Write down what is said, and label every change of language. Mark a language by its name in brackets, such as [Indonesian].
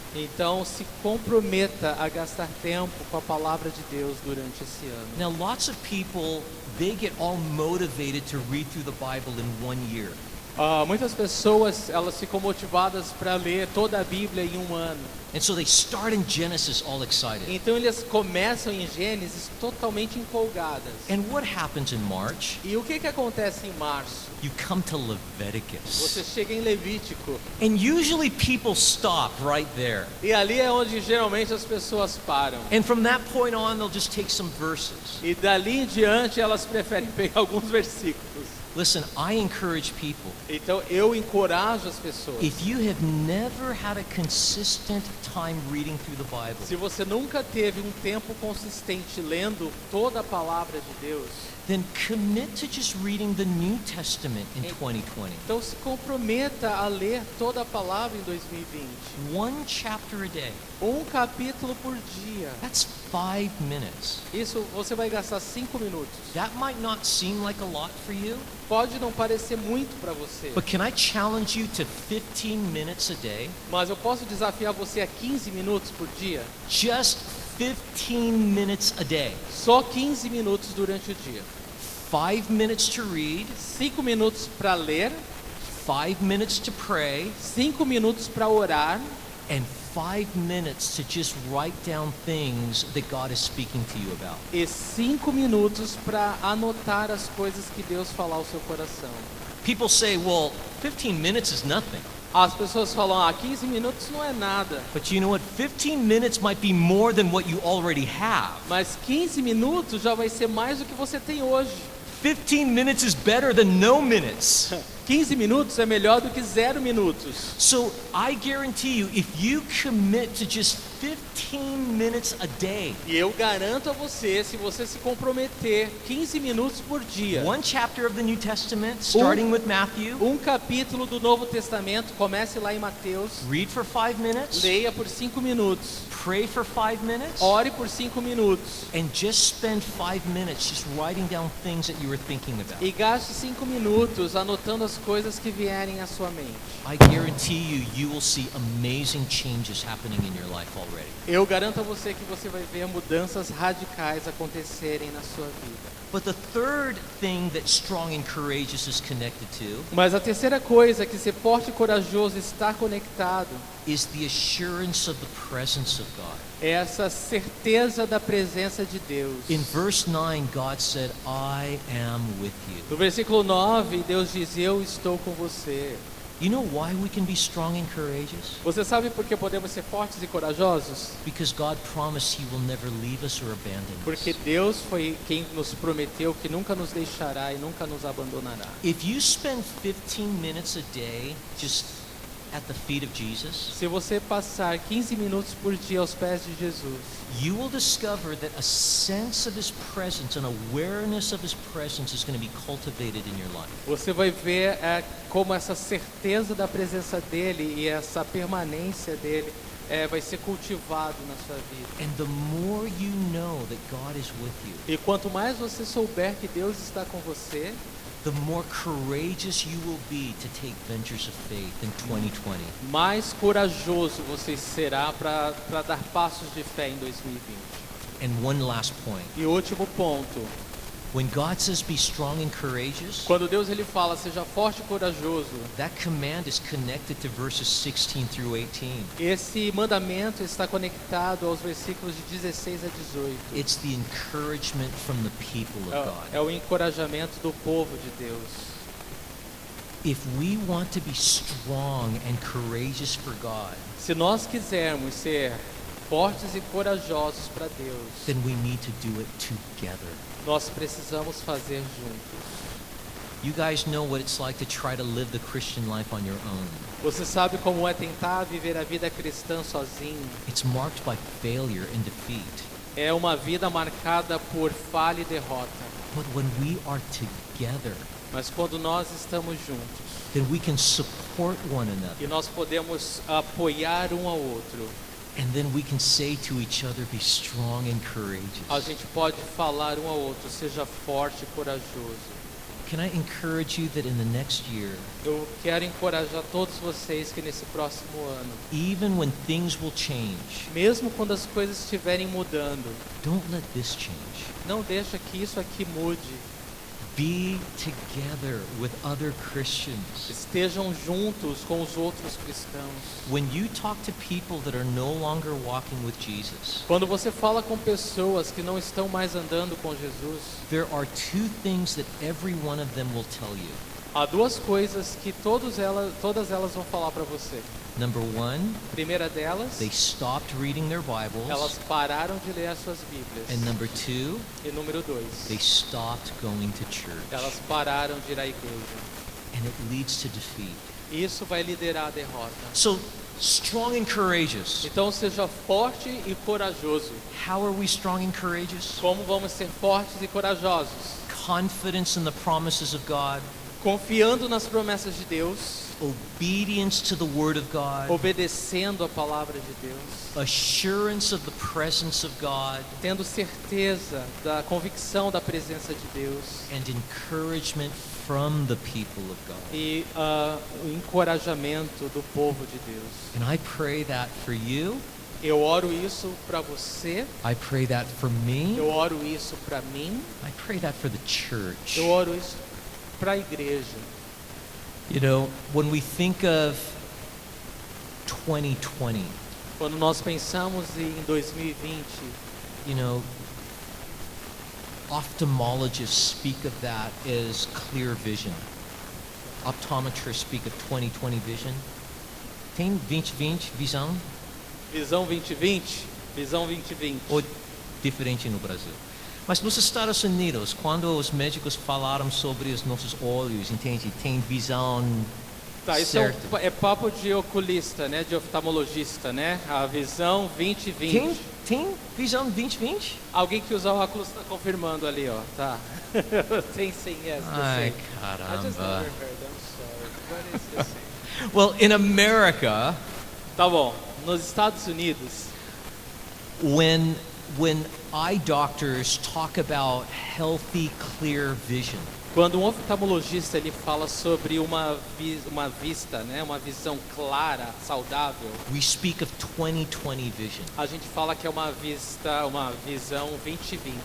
[Portuguese] então se comprometa a gastar tempo com a palavra de Deus durante esse ano. [English] Now, lots of people, they get all motivated to read through the Bible in 1 year. [Portuguese] Muitas pessoas, elas ficam motivadas para ler toda a Bíblia em um ano. [English] And so they start in Genesis all excited. [Portuguese] Então eles começam em Gênesis totalmente empolgadas. [English] And what happens in March? [Portuguese] E o que acontece em março? [English] You come to Leviticus. [Portuguese] Você chega em Levítico. [English] And usually people stop right there. [Portuguese] E ali é onde geralmente as pessoas param. [English] And from that point on, they'll just take some verses. [Portuguese] E dali em diante elas preferem pegar alguns versículos. [English] Listen, I encourage people. [Portuguese] Então eu encorajo as pessoas. [English] If you have never had a consistent time reading through the Bible, [Portuguese] Se você nunca teve um tempo consistente lendo toda a palavra de Deus, [English] then commit to just reading the New Testament in 2020. [Portuguese] então se comprometa a ler toda a palavra em 2020. [English] One chapter a day. [Portuguese] Um capítulo por dia. [English] That's 5 minutes. [Portuguese] Isso você vai gastar 5 minutos. [English] That might not seem like a lot for you, [Portuguese] Pode não parecer muito para você, [English] but can I challenge you to 15 minutes a day? [Portuguese] mas eu posso desafiar você a 15 minutos por dia? [English] Just 15 minutes a day. [Portuguese] Só 15 minutos durante o dia. [English] 5 minutes to read, [Portuguese] 5 minutos para ler, [English] 5 minutes to pray, [Portuguese] 5 minutos para orar [English] and 5 minutes to just write down things that God is speaking to you about. [Portuguese] e 5 minutos para anotar as coisas que Deus falar ao seu coração. [English] People say, well, 15 minutes is nothing. [Portuguese] As pessoas falam, 15 minutos não é nada. [English] But you know what? 15 minutes might be more than what you already have. [Portuguese] Mas 15 minutos já vai ser mais do que você tem hoje. [English] 15 minutes is better than no minutes. [Portuguese] 15 minutos é melhor do que 0 minutos. [English] So I guarantee you, if you commit to just 15 minutes a day, [Portuguese] E eu garanto a você, se você se comprometer 15 minutos por dia, [English] one chapter of the New Testament, starting with Matthew, [Portuguese] um capítulo do Novo Testamento, comece lá em Mateus, [English] read for 5 minutes, [Portuguese] leia por 5 minutos, [English] pray for 5 minutes, [Portuguese] ore por 5 minutos [English] and just spend 5 minutes just writing down things that you were thinking about. [Portuguese] e gaste 5 minutos anotando as coisas que vierem à sua mente. [English] I guarantee you, you will see amazing changes happening in your life already. [Portuguese] Eu garanto a você que você vai ver mudanças radicais acontecerem na sua vida. [English] But the third thing that strong and courageous is connected to [Portuguese] Mas a terceira coisa que ser forte e corajoso está conectado [English] is the assurance of the presence of God. [Portuguese] é essa certeza da presença de Deus. [English] In verse 9, God said, I am with you. [Portuguese] No versículo 9, Deus diz, eu estou com você. [English] You know why we can be strong and courageous? [Portuguese] Você sabe por que podemos ser fortes e corajosos? [English] Because God promised He will never leave us or abandon [Portuguese] Porque [English] us. [Portuguese] Deus foi quem nos prometeu que nunca nos deixará e nunca nos abandonará. [English] If you spend 15 minutes a day just at the feet of Jesus, [Portuguese] Se você passar 15 minutos por dia aos pés de Jesus, [English] you will discover that a sense of His presence, an awareness of His presence is going to be cultivated in your life. [Portuguese] você vai ver como essa certeza da presença dele e essa permanência dele vai ser cultivado na sua vida. [English] And the more you know that God is with you, [Portuguese] E quanto mais você souber que Deus está com você, [English] the more courageous you will be to take ventures of faith in 2020. [Portuguese] mais corajoso você será para dar passos de fé em 2020. [English] And one last point. [Portuguese] E último ponto, [English] When God says be strong and courageous, [Portuguese] quando Deus ele fala seja forte e corajoso, [English] that command is connected to verses 16 through 18. [Portuguese] esse mandamento está conectado aos versículos de 16 a 18. [English] It's the encouragement from the people of God. [Portuguese] É o encorajamento do povo de Deus. [English] If we want to be strong and courageous for God, [Portuguese] Se nós quisermos ser fortes e corajosos para Deus, [English] then we need to do it together. [Portuguese] nós precisamos fazer juntos. [English] You guys know what it's like to try to live the Christian life on your own. [Portuguese] Você sabe como é tentar viver a vida cristã sozinho? [English] It's marked by failure and defeat. [Portuguese] É uma vida marcada por falha e derrota. [English] But when we are together, [Portuguese] Mas quando nós estamos juntos [English] then we can support one [Portuguese] e [English] another. [Portuguese] nós podemos apoiar um ao outro, [English] And then we can say to each other, be strong and [Portuguese] a [English] courageous. [Portuguese] gente pode falar um ao outro, seja forte e corajoso. [English] Can I encourage you that in the next year, [Portuguese] Eu quero encorajar todos vocês que nesse próximo ano, [English] even when things will change, [Portuguese] mesmo quando as coisas estiverem mudando, [English] don't let this change. [Portuguese] não deixa que isso aqui mude. [English] Be together with other Christians. [Portuguese] Estejam juntos com os outros cristãos. [English] When you talk to people that are no longer walking with Jesus, [Portuguese] Quando você fala com pessoas que não estão mais andando com Jesus, [English] there are two things that every one of them will tell you. [Portuguese] há duas coisas que todas elas vão falar para você. [English] Number one, [Portuguese] Primeira delas, [English] they stopped reading their Bibles. [Portuguese] elas pararam de ler as suas Bíblias. [English] And number two, [Portuguese] E número [English] they [Portuguese] 2, [English] stopped going to church. [Portuguese] elas pararam de ir à igreja. [English] And it leads to defeat. [Portuguese] Isso vai liderar a derrota. [English] So, strong and courageous. [Portuguese] Então seja forte e corajoso. [English] How are we strong and courageous? [Portuguese] Como vamos ser fortes e corajosos? [English] Confidence in the promises of God, [Portuguese] Confiando nas promessas de Deus, [English] obedience to the Word of God, [Portuguese] obedecendo a palavra de Deus, [English] assurance of the presence of God, [Portuguese] tendo certeza da convicção da presença de Deus [English] and encouragement from the people of God. [Portuguese] e o encorajamento do povo de Deus. [English] And I pray that for you. [Portuguese] Eu oro isso para você, [English] I pray that for me. [Portuguese] eu oro isso para mim, [English] I pray that for the church. [Portuguese] eu oro isso para a igreja. [English] You know, when we think of 2020, [Portuguese] Quando nós pensamos em 2020, [English] you know, ophthalmologists speak of that as clear vision. Optometrists speak of 2020 vision. [Portuguese] Tem 2020 visão visão 2020, visão 2020. ou diferente no Brasil? Mas nos Estados Unidos, quando os médicos falaram sobre os nossos olhos, entende? Tem visão Tá, isso certa. é papo de oculista, né? De oftalmologista, né? A visão 2020. Tem visão 2020? Alguém que usa óculos está confirmando ali, ó. Tá. Tem sim, [English] yes, the [Portuguese] Ai, [English] same. I just [Portuguese] caramba. [English] never heard, I'm sorry. But it's the same. Well, in America, [Portuguese] Tá bom. Nos Estados Unidos, [English] when eye doctors talk about healthy, clear vision, [Portuguese] quando um oftalmologista ele fala sobre uma vista, né? Uma visão clara, saudável, [English] we speak of 2020 vision. [Portuguese] a gente fala que é uma visão 2020.